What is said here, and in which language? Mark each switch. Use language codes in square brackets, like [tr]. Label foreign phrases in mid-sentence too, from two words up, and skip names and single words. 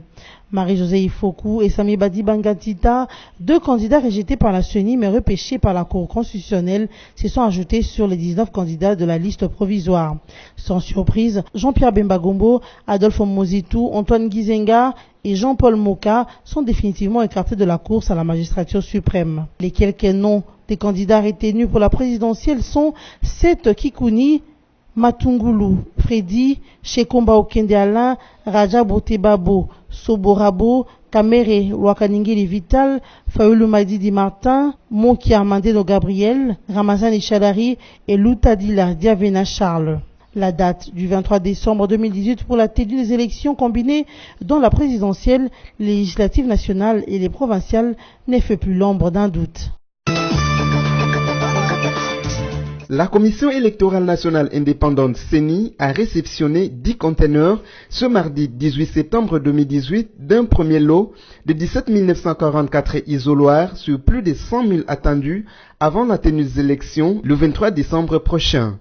[fr] Marie-Josée Ifoku et Sami Badi Bangatita, deux candidats rejetés par la CENI mais repêchés par la Cour constitutionnelle, se sont ajoutés sur les 19 candidats de la liste provisoire. Sans surprise, Jean-Pierre Bemba Gombo, Adolphe Mozitou, Antoine Gizenga et Jean-Paul Moka sont définitivement écartés de la course à la magistrature suprême. Les quelques noms des candidats retenus pour la présidentielle sont Seth Kikouni, Matungulu, Freddy, Shekomba Okende Alain, Raja Botebabo, Soborabo, Kamere Wakaningili Vital, Faoulou Madidi Martin, Moki Armandino Gabriel, Ramazan Chadari et Loutadila Diavena Charles. La date du 23 décembre 2018 pour la tenue des élections combinées dans la présidentielle, les législatives nationales et les provinciales n'est fait plus l'ombre d'un doute. La Commission électorale nationale indépendante CENI a réceptionné 10 conteneurs ce mardi 18 septembre 2018 d'un premier lot de 17 944 isoloirs sur plus de 100 000 attendus avant la tenue des élections le 23 décembre prochain.